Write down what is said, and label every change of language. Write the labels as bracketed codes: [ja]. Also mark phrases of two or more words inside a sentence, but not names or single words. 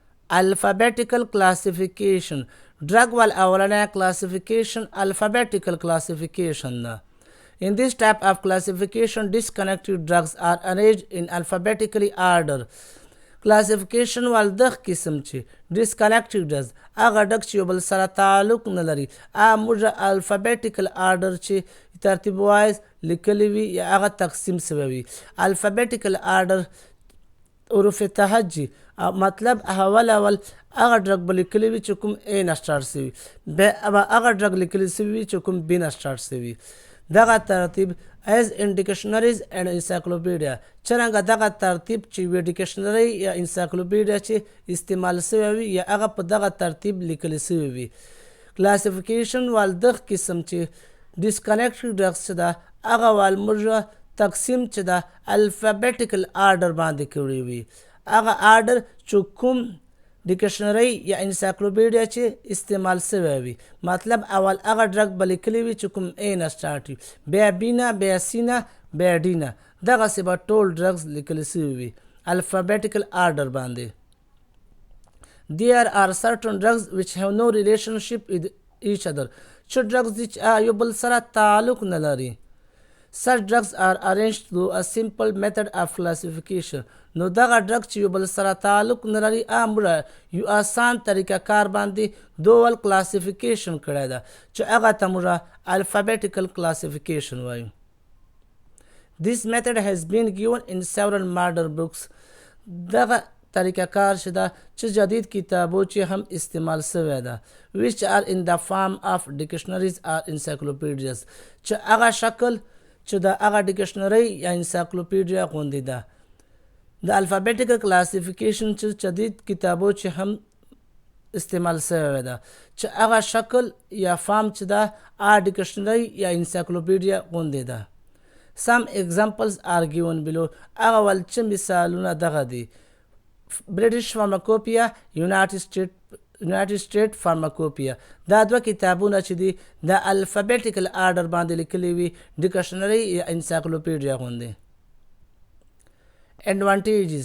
[en] Alphabetical classification. Drug [ps] وال اولنۍ [en] classification alphabetical classification da. In this type of classification, disconnected drugs are arranged in alphabetically order. [ps] Classification wal دغ قسم چې [en] disconnected drugs [ps] هغه ډک چې یو بل سره تعلق نه لري موږ [en] alphabetical order [ps] چې ترتیب وایز لیکلی وي یا هغه تقسیم سوی وي. [en] alphabetical order [ps] حروف تهجي مطلب اول هغه ډرګ به لیکلی وي چې کوم A نه سټارټ سوي بیا هغه ډرګ لیکلی سوي وي چې کوم B نه سټارټ سوي. دغه ترتیب [en] as in dictionaries and encyclopedia [ps] څرنګه دغه ترتیب چې وی ډیکشنری یا انسایکلوپیډیا چې استعمال سوی وي یا هغه په دغه ترتیب لیکل سوی وي. کلاسیفیکیشن وال دغه قسم چې [en] disconnected drugs [ps] چې ده هغه وال موږ تقسیم چې ده [en] alphabetical order [ps] باندې کړی وي. هغه آرډر چې کوم ډیکشنری یا انسایکلوپیډیا چې استعمال سوی وي مطلب اول هغه ډرګ به لیکلی وي چې کوم A نه سټارټ وي بیا B نه بیا C نه بیا D نه دغسې به ټول ډرګز لیکلی سوي وي [en] alphabetical order [ps] باندې. [en] There are certain drugs which have no relationship with each other. [ps] چې ډرګز دي چې یو بل سره تعلق نه لري. [en] Such drugs are arranged through a simple method of classification. [ps] نو دغه ډرګ چې یو بل سره تعلق نه لري موږ یو آسان طریقه کار باندې دوول کلاسیفیکیشن کړی ده چې هغه ته موږ [en] alphabetical classification [ps] وایو. [en] This method has been given in several modern books. [ps] دغه طریقه کار چې ده چې جدید کتابو چې هم استعمال سوی ده [en] which are in the form of dictionaries or encyclopedias [ps] چې هغه شکل چې د هغه ډیکشنری یا انسایکلوپیډیا غوندې ده. د [en] alphabetical classification [ps] چې جدید کتابو چې هم استعمال سوی ده چې هغه شکل یا فارم چې ده هغه ډیکشنری یا انسایکلوپیډیا غوندې ده. [en] Some examples are given below. [ps] هغه ول چې مثالونه دغه دي. [en] British Pharmacopoeia, United States Pharmacopoeia. [ps] دا دوه کتابونه چې دي د [en] alphabetical order [ps] باندې لیکلي وي ډیکشنری یا انسایکلوپیډیا غوندې. [en] Advantages.